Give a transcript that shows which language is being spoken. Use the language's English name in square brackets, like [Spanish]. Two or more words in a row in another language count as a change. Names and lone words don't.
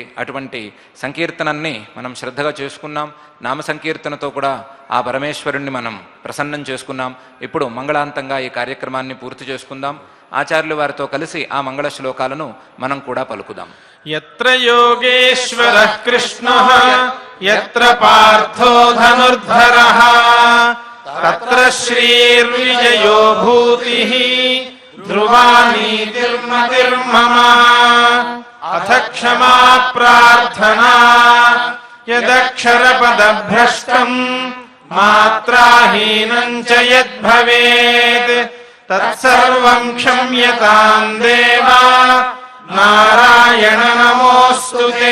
[Telugu] అటువంటి సంకీర్తనని మనం శ్రద్ధగా చేసుకున్నాం. నామ సంకీర్తనతో కూడా ఆ పరమేశ్వరుణ్ణి మనం ప్రసన్నం చేసుకున్నాం. ఇప్పుడు మంగళాంతంగా ఈ కార్యక్రమాన్ని పూర్తి చేసుకుందాం. ఆచార్యుల వారితో కలిసి ఆ మంగళ శ్లోకాలను మనం కూడా పలుకుదాం. [Sanskrit] యత్ర యోగేశ్వరః కృష్ణః యత్ర పార్థో ధనుర్ధరః తత్ర శ్రీర్విజయో భూతిః ధ్రువా నీతిర్మతిర్మమ అథ క్షమా ప్రార్థనా యదక్షరపదభ్రష్టం మాత్రాహీనం చ యద్భవేత్ తత్సర్వం క్షమ్యతాం దేవా నారాయణ నమోస్తుతే.